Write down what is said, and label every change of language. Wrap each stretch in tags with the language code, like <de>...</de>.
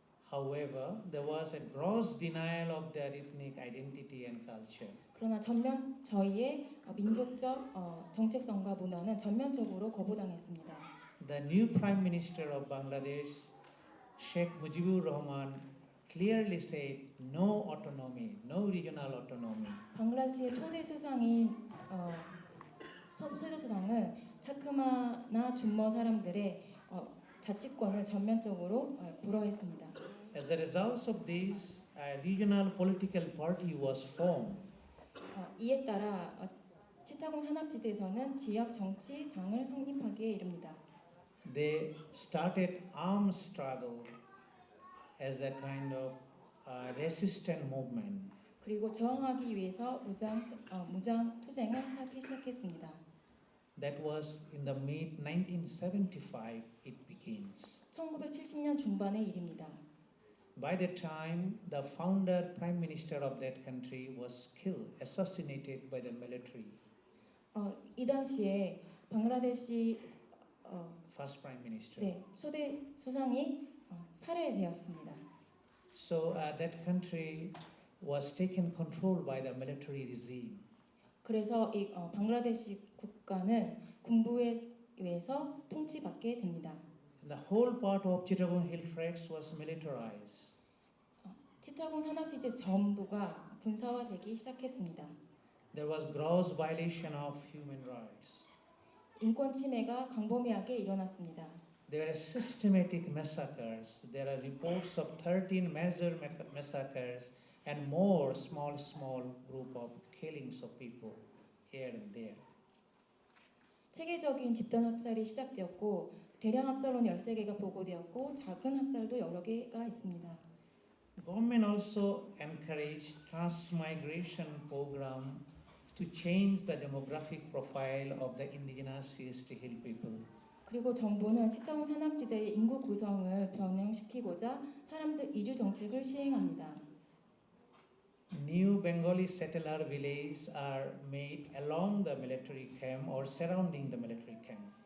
<en>However, there was a gross denial of their ethnic identity and culture.</en> <ko>그러나 저희의 민족적 정체성과 문화는 전면적으로 거부당했습니다.</ko> <en>The new Prime Minister of Bangladesh, Sheikh Mujibur Rahman, clearly said no autonomy, no regional autonomy.</en> <ko>방글라데시의 초대 수상인 최대 수상은 차크마나 준머 사람들의 자치권을 전면적으로 불허했습니다.</ko> <en>As a result of this, a regional political party was formed.</en> <ko>이에 따라 치타공 산악지대에서는 지역 정치당을 성립하기에 이릅니다.</ko> <en>They started armed struggle as a kind of resistant movement.</en> <ko>그리고 저항하기 위해서 무장 투쟁을 하기 시작했습니다.</ko> <en>That was in the mid 1975 it begins.</en> <ko>1970년 중반의 일입니다.</ko> <en>By the time the founder prime minister of that country was killed, assassinated by the military,</en> <ko>이 당시에 방글라데시</ko> <en>first prime minister.</en> <ko>초대 수상이 살해되었습니다.</ko> <en>So that country was taken control by the military regime.</en> <ko>그래서 이 방글라데시 국가는 군부에 의해서 통치받게 됩니다.</ko> <en>The whole part of Chittagong Hill Tracts was militarized.</en> <ko>치타공 산악지대 전부가 군사화되기 시작했습니다.</ko> <en>There was gross violation of human rights.</en> <ko>인권 침해가 광범위하게 일어났습니다.</ko> <en>There are systematic massacres. There are reports of 13 major massacres and more small group of killings of people here and there.</en> <ko>체계적인 집단 학살이 시작되었고 대량 학살론 13개가 보고되었고 작은 학살도 여러 개가 있습니다.</ko> <en>Government also encouraged transmigration program to change the demographic profile of the indigenous CST Hill people.</en> <ko>그리고 정부는 치타공 산악지대의 인구 구성을 변형시키고자 사람들 이주 정책을 시행합니다.</ko> <en>New Bengali settler villages are made along the military camp or surrounding the military camp.</en>